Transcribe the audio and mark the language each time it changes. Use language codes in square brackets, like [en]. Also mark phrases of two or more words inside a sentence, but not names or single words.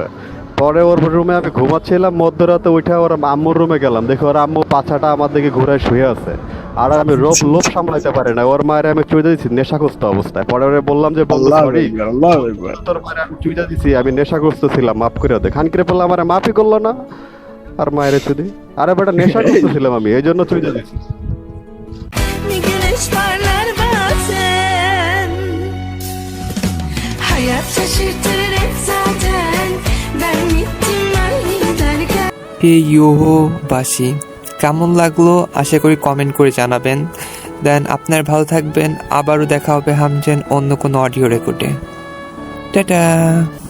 [bn] পরে ওর রুমে আমি ঘুমাচ্ছিলাম, মধ্যরাতে উঠে ওর আম্মুর রুমে গেলাম, দেখি ওর আম্মু পাছাটা আমার দিকে ঘুরায় শুয়ে আছে। আর আমি লোভ সামলাইতে পারি না, ওর মায়ের আমি চুইদা দিচ্ছি নেশাগ্রস্ত অবস্থায়। পরে ওরে বললাম যে সরি, তোর মায়ের আমি চুইদা দিচ্ছি, আমি নেশাগ্রস্ত ছিলাম, মাফ করে দে। খানকিরে বললাম আমার মাফই করলো না, আর মায়ের চুদি। আরে বেটা নেশাগ্রস্ত ছিলাম আমি, এই জন্য চুইদা দিচ্ছি। [tr] Güneş parlar bazen, hayat şaşırtır hep zaten, ben gittim derken. [bn] এই ইয়োহো বাসি, কেমন লাগলো আশা করি কমেন্ট করে জানাবেন। দেন আপনার ভালো থাকবেন, আবারও দেখা হবে হামজেন অন্য কোনো অডিও রেকর্ডে। টাটা।